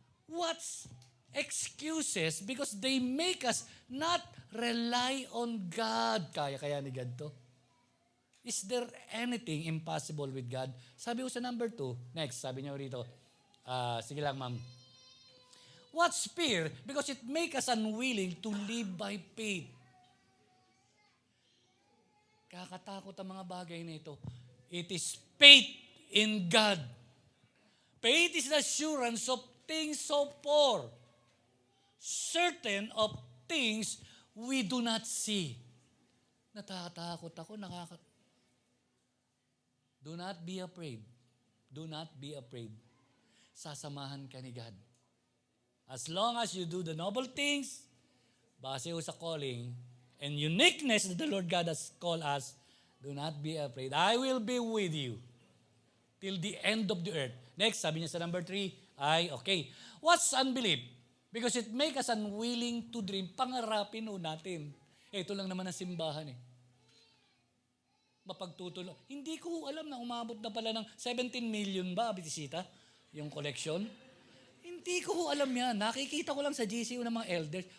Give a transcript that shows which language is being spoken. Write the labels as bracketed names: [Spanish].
[English] What's excuses? Because they make us not rely on God. [Filipino] Kaya ni God to. [English] Is there anything impossible with God? [Filipino] Sabi ko sa number 2, next, sabi niya rito, sige lang ma'am. [English] What's fear? Because it makes us unwilling to live by faith. [Filipino] Kakatakot ang mga bagay na ito. [English] It is faith in God. Faith is the assurance of things hoped for. Certain of things we do not see. [Filipino] Natatakot ako, [English] Do not be afraid. Do not be afraid. Sasamahan ka ni God. As long as you do the noble things, [Filipino] base sa [English] calling and uniqueness that the Lord God has called us, do not be afraid. I will be with you till the end of the earth. [Filipino] Next, sabi niya sa number 3, okay. [English] What's unbelief? Because it makes us unwilling to dream. [Filipino] Pangarapin ho natin. Ito lang naman ang simbahan eh. Mapagtutulong. Hindi ko alam na umabot na pala ng 17 million ba, Bitisita? Yung collection. Hindi ko alam yan. Nakikita ko lang sa GCU ng mga elders.